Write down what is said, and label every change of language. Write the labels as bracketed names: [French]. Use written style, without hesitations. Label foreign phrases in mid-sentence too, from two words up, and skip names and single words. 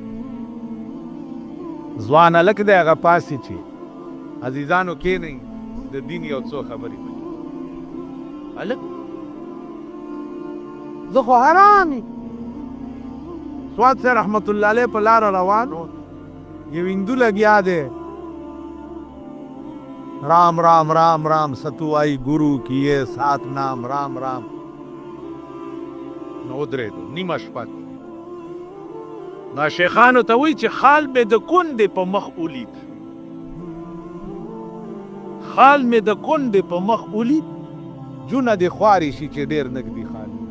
[Pashto] ځوان هلک دی هغه پاسې چې عزیزانو کښېنئ د دین یو څو خبرې وکړي هلک زه خو حیران یم سواد صاحب رحمت الله علیه په لاره روان و یو هندو لګیا دی [Urdu] رام رام رام رام ستوائی گرو کیے ساتھ نام رام رام [Pashto] نو ودرېدو نیمه شپه دا شیخانو ته وایي چې خال مې د کندې په مخ ولید خال مې د کندې په مخ ولید جونه دې خوارې شي چې ډېر نږدې خال